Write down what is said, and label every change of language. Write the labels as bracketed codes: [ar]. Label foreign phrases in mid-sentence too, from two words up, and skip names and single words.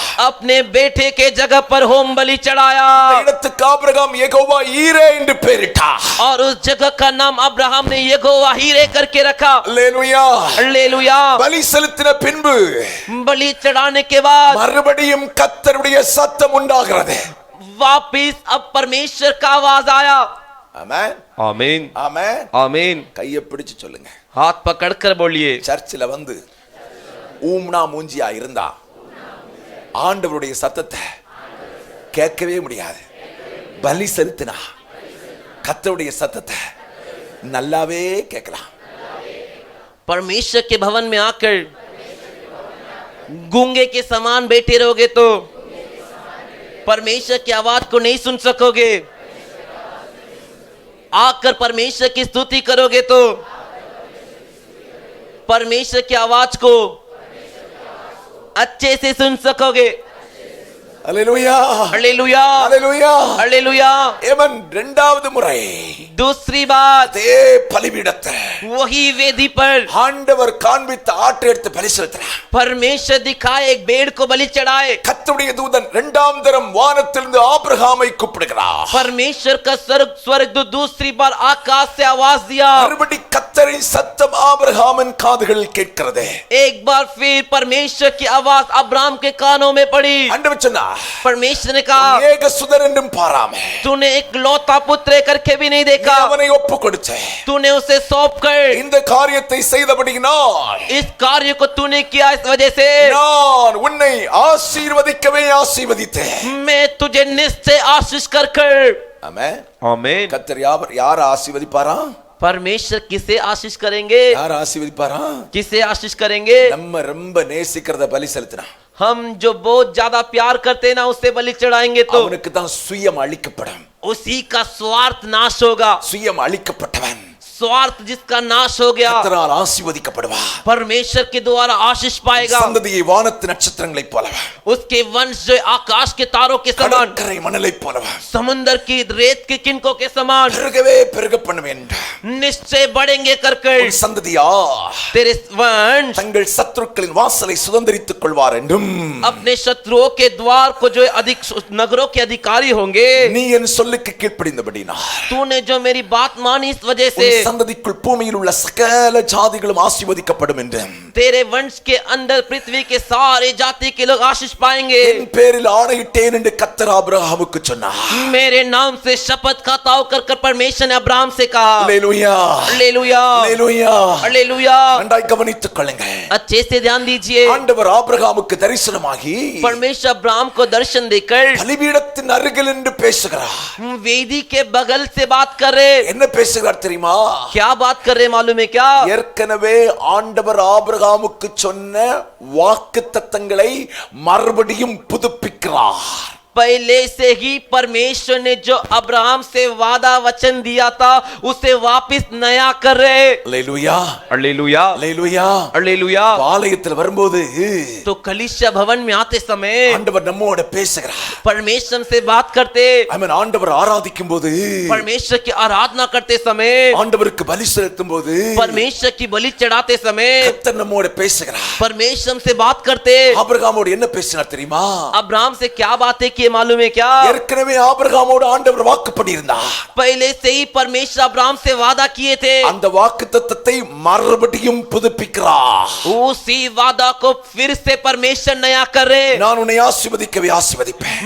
[hi] अपने बेटे के जगह पर होम बलि चढ़ाया [ta] இடத்துக்கு ஆபிரகாம் யெகோவா ஈரே என்று பெயரிட்டார். [hi] और उस जगह का नाम अब्राहम ने यहोवा हीरे करके रखा। [ta] அல்லேலூயா [hi] हालेलुया। [ta] பலி செலுத்தின பின்பு [hi] बलि चढ़ाने के बाद [ta] மறுபடியும் கர்த்தருடைய சத்தம் உண்டாகிறது. [hi] वापिस अब परमेश्वर का आवाज आया। [ta] ஆமென் [hi] आमीन [ta] ஆமென் [hi] आमीन। [ta] கையை பிடிச்சு சொல்லுங்க. [hi] हाथ पकड़कर बोलिए। [ta] சர்ச்சில் வந்து ஊம்னா மூஞ்சியா இருந்தா ஆண்டவருடைய சத்தத்தை கேட்கவே முடியாது. பலி செலுத்தினா கர்த்தருடைய சத்தத்தை நல்லாவே கேட்கலாம். [hi] परमेश्वर के भवन में आकर गूंगे के समान बैठे रहोगे तो परमेश्वर की आवाज को नहीं सुन सकोगे। आकर परमेश्वर की स्तुति करोगे तो परमेश्वर की आवाज को अच्छे से सुन सकोगे। [ta] அல்லேலூயா [hi] हालेलुया [ta] அல்லேலூயா [hi] हालेलुया। [ta] ஏமன் இரண்டாவது முறை [hi] दूसरी बात [ta] அதே பலிபீடத்தை [hi] वही वेदी पर [ta] ஆண்டவர் காண்பித்த ஆட்டை எடுத்து பலி செலுத்தினார். [hi] परमेश्वर दिखाए एक भेड़ को बलि चढ़ाए। [ta] கர்த்தருடைய தூதன் இரண்டாம் தரம் வானத்திலிருந்து ஆபிரகாமை கூப்பிடுகிறார். [hi] परमेश्वर का स्वर्गदूत दूसरी बार आकाश से आवाज दिया। [ta] மறுபடி கர்த்தரின் சத்தம் ஆபிரகாமின் காதுகளில் கேட்கிறது. [hi] एक बार फिर परमेश्वर की आवाज अब्राहम के कानों में पड़ी। [ta] ஆண்டவர் சொன்னார், [hi] परमेश्वर ने कहा [ta] ஏக சுதன் என்றும் பாராமல் [hi] तूने एक लौता पुत्र करके भी नहीं देखा। [ta] அவனை ஒப்பு கொடுத்தே [hi] तूने उसे सौंप कर [ta] இந்த காரியத்தை செய்தபடியினால் [hi] इस कार्य को तूने किया। इस वजह से [ta] நான் உன்னை ஆசீர்வதிக்கவே ஆசீர்வதித்தேன். [hi] मैं तुझे निश्चय आशीष कर [ta] ஆமென் [hi] आमीन। [ta] கர்த்தர் யார் ஆசீர்வதிப்பாரா? [hi] परमेश्वर किसे आशीष करेंगे? [ta] யார் ஆசீர்வதிப்பாரா? [hi] किसे आशीष करेंगे? [ta] நம்ம ரொம்ப நேசிக்கிறத பலி செலுத்தினா [hi] हम जो बहुत ज्यादा प्यार करते हैं ना उससे बलि चढ़ाएंगे तो [ta] அவனுக்கு தான் சுயம் அளிக்கப்படும். [hi] उसी का स्वार्थ नाश होगा। [ta] சுயம் அளிக்கப்பட்டவன் [hi] स्वार्थ जिसका नाश हो गया [ta] கர்த்தரால் ஆசீர்வதிக்கப்படுவார். [hi] परमेश्वर के द्वारा आशीष पाएगा। [ta] சந்ததியை வானத்து நட்சத்திரங்களைப் போலவே [hi] उसके वंश जो आकाश के तारों के समान, [ta] கடற்கரை மணலைப் போலவே [hi] समुद्र की रेत के किनकों के समान [ta] பெருகவே பெருக பண்ணுவேன். [hi] निश्चय बढ़ेंगे कर [ta] உன் சந்ததியா [hi] तेरे वंश [ta] தங்கள் சத்துருக்களின் வாசலை சுதந்தரித்துக் கொள்வார் என்றும் [hi] अपने शत्रुओं के द्वार को जो अधिक नगरों के अधिकारी होंगे। [ta] நீ என் சொல்லுக்கு கீழ்ப்படிந்தபடினால் [hi] तूने जो मेरी बात मानी इस वजह से [ta] உன் சந்ததிக்குள் பூமியில் உள்ள சகல ஜாதிகளும் ஆசீர்வதிக்கப்படும் என்றும் [hi] तेरे वंश के अंदर पृथ्वी के सारे जाति के लोग आशीष पाएंगे। [ta] என் பேரில் ஆணையிட்டேன் என்று கர்த்தர் ஆபிரகாமுக்கு சொன்னார். [hi] मेरे नाम से शपथ खाता होकर कर परमेश्वर ने अब्राहम से कहा। [ta] அல்லேலூயா [hi] हालेलुया [ta] அல்லேலூயா [hi] हालेलुया। [ta] நன்றாய் கவனித்துக் கொள்ளுங்கள். [hi] अच्छे से ध्यान दीजिए। [ta] ஆண்டவர் ஆபிரகாமுக்கு தரிசனமாகி [hi] परमेश्वर अब्राहम को दर्शन देकर [ta] பலிபீடத்தின் அருகில் என்று பேசுகிறார். [hi] वेदी के बगल से बात कर रहे। [ta] என்ன பேசுகிறார் தெரியுமா? [hi] क्या बात कर रहे मालूम है क्या? [ta] ஏற்கனவே ஆண்டவர் ஆபிரகாமுக்கு சொன்ன வாக்குத்தத்தங்களை மறுபடியும் புதுப்பிக்கிறார். [hi] पहले से ही परमेश्वर ने जो अब्राहम से वादा वचन दिया था उसे वापस नया कर रहे। [ta] அல்லேலூயா [hi] हालेलुया [ta] அல்லேலூயா [hi] हालेलुया। [ta] ஆலயத்தில் வரும்போது [hi] तो कलीसिया भवन में आते समय [ta] ஆண்டவர் நம்மோட பேசுகிறார். [hi] परमेश्वर से बात करते। [ta] ஆமென். ஆண்டவர் ஆராதிக்கும் போது [hi] परमेश्वर की आराधना करते समय [ta] ஆண்டவருக்கு பலி செலுத்தும் போது [hi] परमेश्वर की बलि चढ़ाते समय [ta] கர்த்தர் நம்மோட பேசுகிறார். [hi] परमेश्वर से बात करते। [ta] ஆபிரகாமோடு என்ன பேசினார் தெரியுமா? [hi] अब्राहम से क्या बातें की मालूम है क्या? [ta] ஏற்கனவே ஆபிரகாமோடு ஆண்டவர் வாக்கு பண்ணியிருந்தார். [hi] पहले से ही परमेश्वर अब्राहम से वादा किए थे। [ta] அந்த வாக்குத்தத்தத்தை மறுபடியும் புதுப்பிக்கிறார். [hi] उसी वादा को फिर से परमेश्वर नया कर रहे। [ta] நான் உன்னை ஆசீர்வதிக்கவே ஆசீர்வதிப்பேன்.